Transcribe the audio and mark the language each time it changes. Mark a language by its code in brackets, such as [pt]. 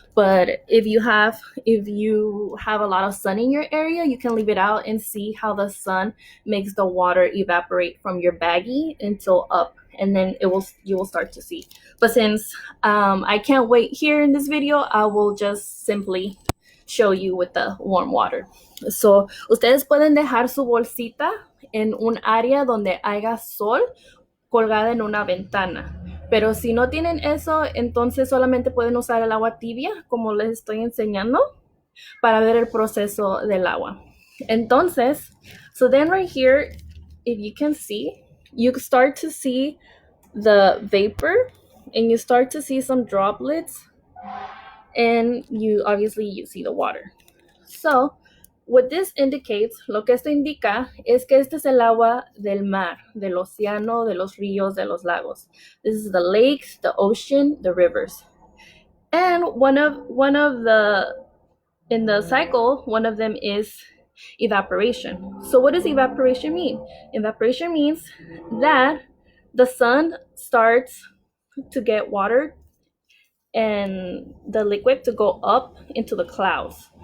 [en] But if you have a lot of sun in your area, you can leave it out and see how the sun makes the water evaporate from your baggie until up, and then you will start to see. But since I can't wait here in this video, I will just simply show you with the warm water. [es] So, ustedes pueden dejar su bolsita en un área donde haya sol, colgada en una ventana. Pero si no tienen eso, entonces solamente pueden usar el agua tibia, como les estoy enseñando, para ver el proceso del agua. [en] Entonces, so then right here, if you can see, you start to see the vapor and you start to see some droplets, and you see the water. [es] So, [en] what this indicates, [es] lo que esto indica, es que este es el agua del mar, del océano, de los ríos, de los lagos. [en] This is the lakes, the ocean, the rivers. And one of the in the cycle, one of them is evaporation. So what does evaporation mean? Evaporation means that the sun starts to get water and the liquid to go up into the clouds.